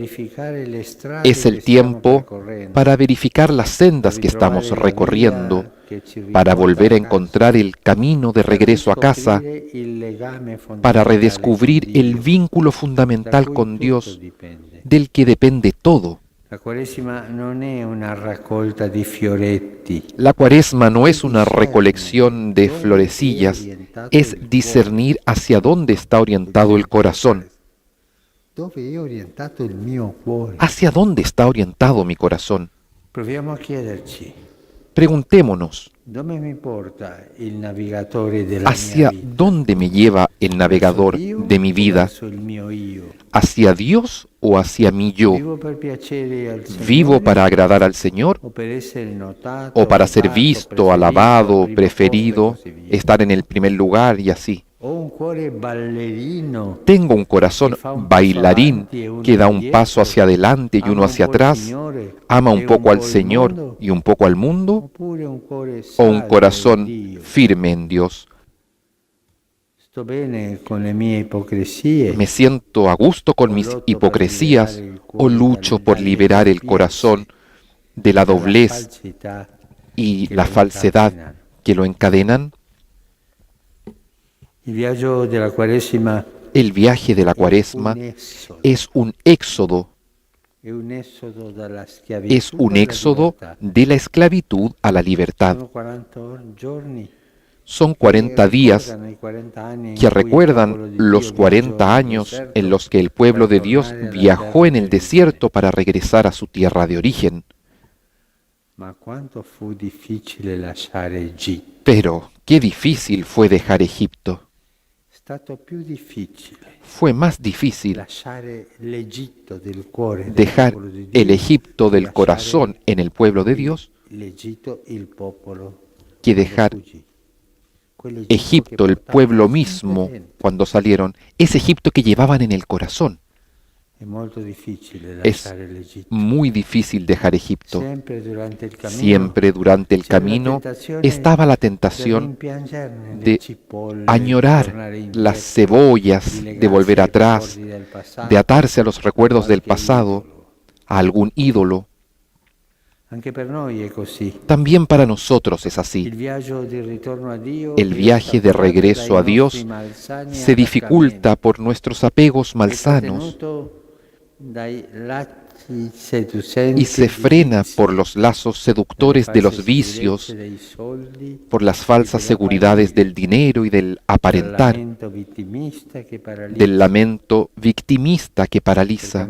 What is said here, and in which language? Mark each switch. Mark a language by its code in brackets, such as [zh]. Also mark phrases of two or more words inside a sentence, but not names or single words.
[es] Es el tiempo para verificar las sendas que estamos recorriendo, para volver a encontrar el camino de regreso a casa, para redescubrir el vínculo fundamental con Dios, del que depende todo. [it] La Quaresima non è una raccolta di fioretti. [es] La Cuaresma no es una recolección de florecillas, es discernir hacia dónde está orientado el corazón. [it] Dove è orientato il mio cuore? [es] ¿Hacia dónde está orientado mi corazón? [it] Proviamo a chiederci, [es] Preguntémonos, [it] dove mi porta il navigatore della [es] ¿hacia [it] mia vita? [es] dónde me lleva el navegador de mi vida? [it] Verso il mio io. [es] ¿Hacia Dios o hacia mi yo? [it] Vivo per piacere al Signore [es] ¿Vivo para agradar al Señor [it] o per essere notato, [es] o para ser [it] amato, visto, preferito, [es] alabado, [it] primo [es] preferido, [it] posto e così via? [es] estar en el primer lugar y así? [it] Ho un cuore ballerino [es] Tengo un corazón bailarín que da un paso hacia adelante y uno hacia atrás, ama un poco al Señor y un poco al mundo, [it] oppure un cuore [es] o un [it] saldo [es] corazón [it] in Dio. [es] firme en Dios. [it] Sto bene con le mie ipocrisie. [es] ¿Me siento a gusto con mis hipocresías o lucho por liberar el corazón de la doblez y la falsedad que lo encadenan? [it] Il viaggio della Quaresima [es] El viaje de la Cuaresma es un éxodo, [it] è un esodo dalla schiavitù [es] es un [it] alla [es] éxodo [it] libertà. [es] de la esclavitud a la libertad. [it] Sono 40 giorni [es] Son 40 días [it] ricordano i 40 anni in [es] que [it] cui il popolo [es] recuerdan [it] di [es] los [it] Dio [es] 40 [it] viaggiò nel [es] años [it] deserto [es] en los que el pueblo de Dios [it] per tornare alla [es] viajó en [it] terra [es] el [it] di [es] desierto para regresar a su tierra de origen. [it] Ma quanto fu difficile lasciare Egitto. [es] Pero qué difícil fue dejar Egipto. [it] È stato più difficile [es] Fue más difícil [it] lasciare l'Egitto del cuore del [es] dejar [it] popolo di Dio [es] el Egipto del [it] lasciare [es] corazón en el pueblo de Dios [it] l'Egitto, il popolo [es] que [it] quando [es] dejar [it] fuggì. Quell'Egitto [es] Egipto, [it] che [es] el [it] portava [es] pueblo [it] sempre [es] mismo, [it] dentro. [es] cuando salieron, ese Egipto que llevaban en el corazón. [it] È molto difficile [es] Es [it] lasciare l'Egitto. [es] muy difícil dejar Egipto. [it] Sempre durante il cammino [es] Siempre durante el [it] c'era la [es] camino [it] tentazione [es] estaba la [it] di [es] tentación [it] rimpiangerne le [es] de [it] cipolle, [es] añorar [it] tornare indietro, [es] las cebollas, [it] di [es] de volver [it] legarsi ai [es] atrás, [it] ricordi del passato, [es] de atarse a los recuerdos del [it] qualche [es] pasado, [it] idolo. [es] a algún ídolo. [it] Anche per noi è così. [es] También para nosotros es así. [it] Il viaggio di ritorno a Dio [es] El viaje de regreso a Dios se dificulta por nuestros apegos malsanos y se frena por los lazos seductores de los vicios, por las falsas seguridades del dinero y del aparentar, del lamento victimista que paraliza.